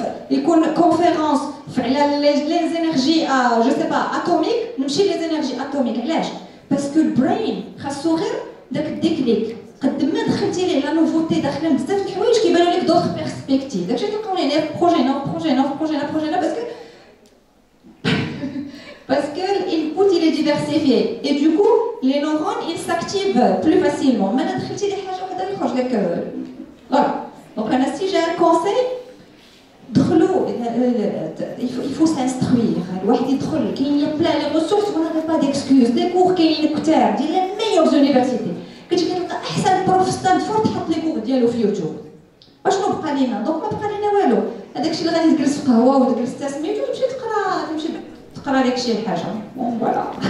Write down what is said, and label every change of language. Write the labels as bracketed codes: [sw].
[ar] يكون كونفيرونس على لي زينيرجي جو سي با اتوميك نمشي لي زينيرجي اتوميك. علاش؟ باسكو البرين خاصو غير داك الديكليك. قد ما دخلتي ليه لا نوفوتي داخلين بزاف د الحوايج كيبانوا لك دوطخ بيرسبكتيف. داكشي تلقاو ليه بروجي [fr] parce que l'input il est diversifié et du coup les neurones ils s'activent plus facilement. [ar] ما دخلتي لي حاجه وحده يخرج لك voilà. [fr] Donc [ar] انا [fr] si j'ai un conseil [ar] دخلوا [fr] il faut s'instruire. [ar] الواحد يدخل كاين بلا لي ressources [fr] vous n'avez pas d'excuses. [ar] دي كور كاين كتار ديال لي [fr] meilleures universités [ar] كتجي تلقى احسن بروف ستانفورد حط لي كور ديالو في يوتيوب. اشنو بقى لينا؟ دونك ما بقى لينا والو. هذاك الشيء اللي غادي تجلس في قهوه وتجلس تسميتو تمشي تقرا لك شي حاجه. بون فوالا.